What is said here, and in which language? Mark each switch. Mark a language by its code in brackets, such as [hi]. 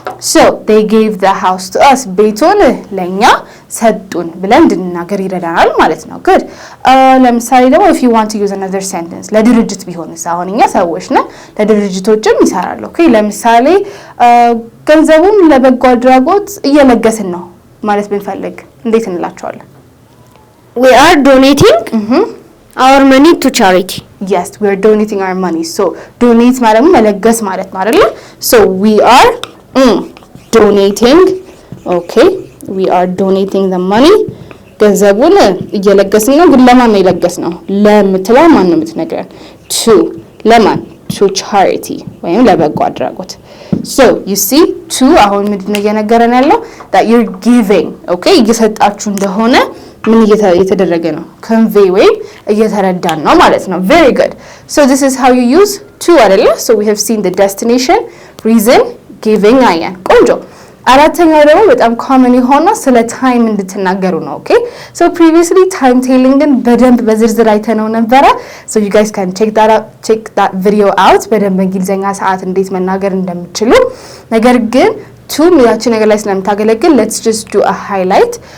[en] so they gave the house to us [am] ቤቱን ለኛ ሰጡን ብለን እንድንናገር ይረዳናል ማለት ነው። [en] good. [am] ለምሳሌ ደግሞ [en] if you want to use another sentence [am] ለድርጅት ቢሆንስ አሁን እኛ ሰዎች ነን ለድርጅቶችም ይሰራሉ። okay ለምሳሌ ገንዘቡን ለበጎ አድራጎት እየለገስን ነው ማለት ብንፈልግ እንዴት እንላቸዋለን? [en] We are donating our money to charity. yes, we are donating our money. so donate [am] ማለት መለገስ ማለት ነው አይደል? [en] so we are donating. okay we are donating the money [am] ገንዘቡን እየለገስን ነው። ግን ለማን ነው የለገስነው? ለምትለው ማን ነው የምትነግረን? to ለማን? [en] to charity [am] ወይም ለበጎ አድራጎት. [en] so you see to [am] አሁን ምንድነው እየነገረን ያለው? [en] that you're giving. [am] okay እየሰጣችሁ እንደሆነ ምን እየተደረገ ነው? convey ወይም እየተረዳን ነው ማለት ነው። very good. [en] so this is how you use to አይደለ? so we have seen the destination, reason, giving. [am] አያን ቆንጆ። አራተኛው ደግሞ በጣም ኮመን የሆነው ስለ ታይም እንድትናገሩ ነው። ኦኬ [en] so previously time telling [am] በደንብ በዝርዝር አይተነው ነበረ። [en] so you guys can check that video out [am] በደንብ እንግሊዘኛ ሰዓት እንዴት መናገር እንደምትችሉ። ነገር ግን to ሚያቺ ነገር ላይ ስለምታገለግል [en] let's just do a highlight.